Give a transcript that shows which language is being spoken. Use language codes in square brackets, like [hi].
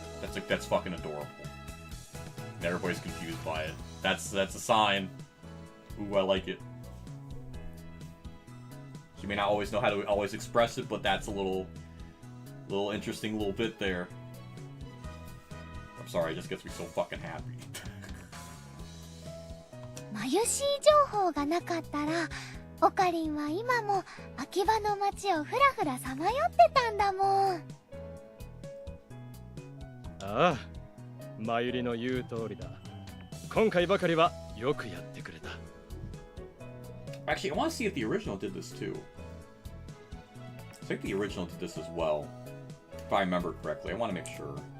[en] That's fucking adorable. And everybody's confused by it. That's a sign. Ooh, I like it. She may not always know how to always express it, but that's a little interesting little bit there. I'm sorry, it just gets me so fucking happy. [ja] マユシー情報がなかったら、オカリンは今も秋葉の街をふらふらさまよってたんだもん。ああ、マユリの言う通りだ。今回ばかりはよくやってくれた。 [en] Actually, I want to see if the original did this too. think the original did this as well. If I remember correctly. I want to make sure.